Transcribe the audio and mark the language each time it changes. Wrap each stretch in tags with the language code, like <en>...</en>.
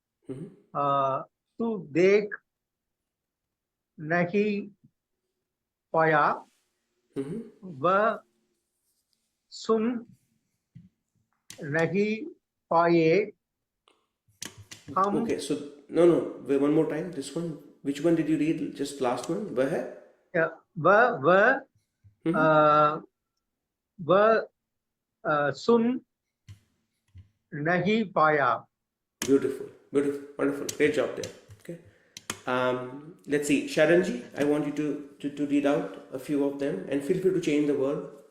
<hi>तू देख नहीं पाया. वह सुन नहीं पाए. हम.</hi> <en>Okay, so no, wait, one more time. This one. Which one did you read? Just last one. वह.</en> <hi>Yeah, वह सुन नहीं पाया.</hi> <en>Beautiful, beautiful, wonderful, great job there. Okay, let's see, Sharanji, I want you to read out a few of them and feel free to change the verb.</en>